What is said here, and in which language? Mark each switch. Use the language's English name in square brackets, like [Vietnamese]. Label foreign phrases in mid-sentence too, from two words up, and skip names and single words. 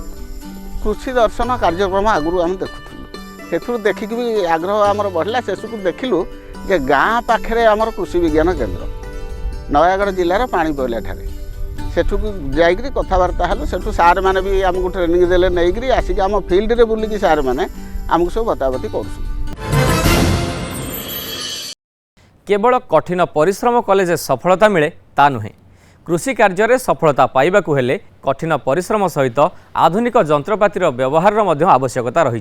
[Odia] କୃଷି ଦର୍ଶନ କାର୍ଯ୍ୟକ୍ରମ ଆଗରୁ ଆମେ ଦେଖୁଥିଲୁ, ସେଥିରୁ ଦେଖିକି ବି ଆଗ୍ରହ ଆମର ବଢ଼ିଲା। ଶେଷକୁ ଦେଖିଲୁ ଯେ ଗାଁ ପାଖରେ ଆମର କୃଷି ବିଜ୍ଞାନ କେନ୍ଦ୍ର ନୟାଗଡ଼ ଜିଲ୍ଲାର ପାଣିପଇଲା ଠାରେ। ସେଠୁକୁ ଯାଇକରି କଥାବାର୍ତ୍ତା ହେଲୁ। ସେଠୁ ସାର୍ମାନେ ବି ଆମକୁ ଟ୍ରେନିଂ ଦେଲେ, ନେଇକରି ଆସିକି ଆମ ଫିଲ୍ଡରେ ବୁଲିକି ସାର୍ମାନେ ଆମକୁ ସବୁ ବତାବତି କରୁଛନ୍ତି। କେବଳ କଠିନ ପରିଶ୍ରମ କଲେ ଯେ ସଫଳତା ମିଳେ ତା ନୁହେ। କୃଷି କାର୍ଯ୍ୟ ସଫଳତା ପାଇବାକୁ ହେଲେ କଠିନ ପରିଶ୍ରମ ସହିତ ଆଧୁନିକ ଯନ୍ତ୍ରପାତିର ବ୍ୟବହାର ଆବଶ୍ୟକତା ରହି।